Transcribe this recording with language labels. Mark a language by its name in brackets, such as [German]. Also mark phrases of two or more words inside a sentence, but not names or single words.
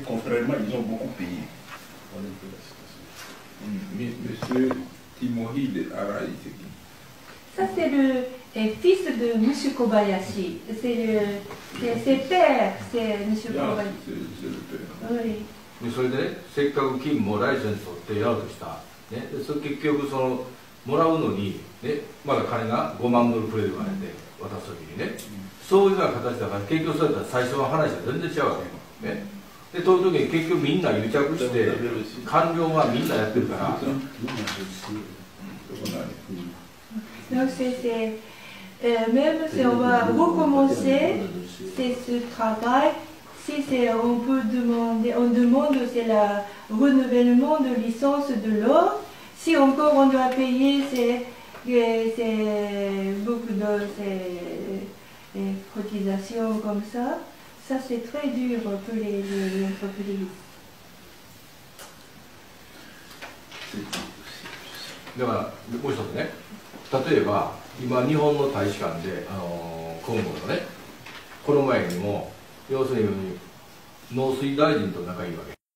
[French] Contrairement, ils ont beaucoup payé. Voilà un peu la situation. Monsieur Timori de Arai, c'est qui? Ça c'est le fils de M. Kobayashi. C'est père, c'est M. Kobayashi. C'est le père. Oui. [Japanese] でそれでね、せっかく金もライセンスを取ってやろうとした、ね、でそれ結局もらうのに、ね、まだ金が5万ドルくれるからね、渡すときにね、そういうような形だから結局そうやったら最初の話は全然違うわけよ、ね、でそういう時に結局みんな癒着して官僚がみんなやってるから。 [French] Donc même si on va recommencer ce travail, on demande c'est le renouvellement de licence de l'or. Si encore on doit payer beaucoup de cotisations comme ça c'est très dur pour les entreprises. [Japanese] だからもう一つね、例えば今日本の大使館でコンゴのね、この前にも要するに農水大臣と仲いいわけ。